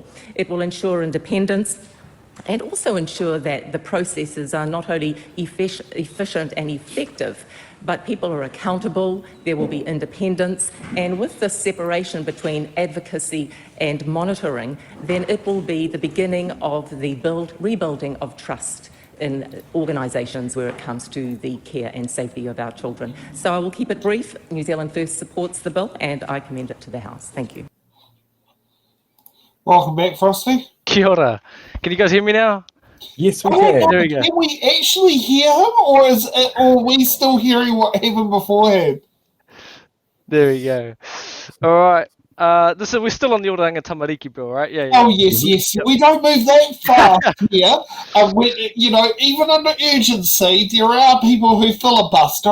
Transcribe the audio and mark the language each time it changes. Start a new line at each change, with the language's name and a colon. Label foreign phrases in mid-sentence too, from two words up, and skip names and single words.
English: It will ensure independence and also ensure that the processes are not only efficient and effective, but people are accountable, there will be independence, and with this separation between advocacy and monitoring, then it will be the beginning of the rebuilding of trust in organisations where it comes to the care and safety of our children. So I will keep it brief. New Zealand First supports the bill and I commend it to the House. Thank you. Welcome back, Frosty.
Māori: Kia ora.
English: Can you guys hear me now? Yes, we can. There we go. Can we actually hear him, or are we still hearing what happened beforehand? There we go. All right. We're still on the Oranga Tamariki bill, right? Yeah. Oh, yes. We don't move that far here. Even under urgency, there are people who filibuster.